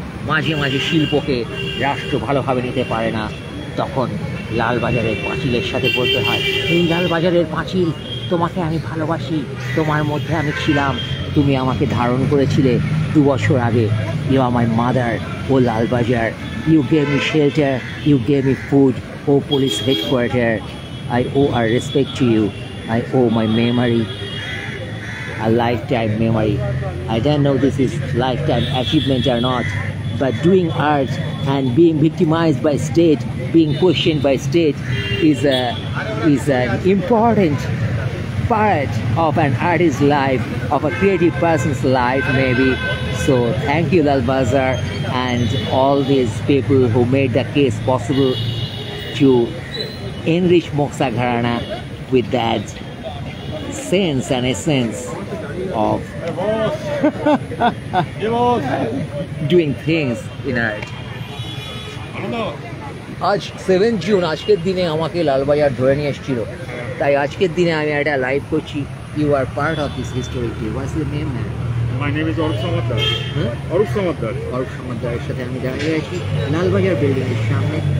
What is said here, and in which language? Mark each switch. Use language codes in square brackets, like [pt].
[bn] মাঝে মাঝে শিল্পকে রাষ্ট্র ভালোভাবে নিতে পারে না, তখন লালবাজারের পাঁচিলের সাথে বলতে হয়, এই লালবাজারের পাঁচিল, তোমাকে আমি ভালোবাসি, তোমার মধ্যে আমি ছিলাম, তুমি আমাকে ধারণ করেছিলে 2 বছর আগে। [en] You are my mother, ও Lalbazar. You gave me shelter, you gave me food, ও police headquarter. I owe our respect to you, I owe my memory, a lifetime memory. I don't know this is lifetime achievement or not, but doing art and being victimized by state, being questioned by state is an important part of an artist's life, of a creative person's life maybe. So thank you Lalbazar and all these people who made the case possible to enrich Moxa Gharana with that sense and essence of doing things in art. [bn] আজ 7 June, আজকের দিনে আমাকে লালবাজার ধরে নিয়ে এসেছিল, তাই আজকের দিনে আমি একটা লাইভ করছি। [en] You are part of this history. What's your name man? My name is Arup Samaddar. Arup Samaddar. [bn] Arup সমাদ্দারের সাথে আমি দাঁড়িয়ে আছি লালবাজার বিল্ডিংয়ের সামনে।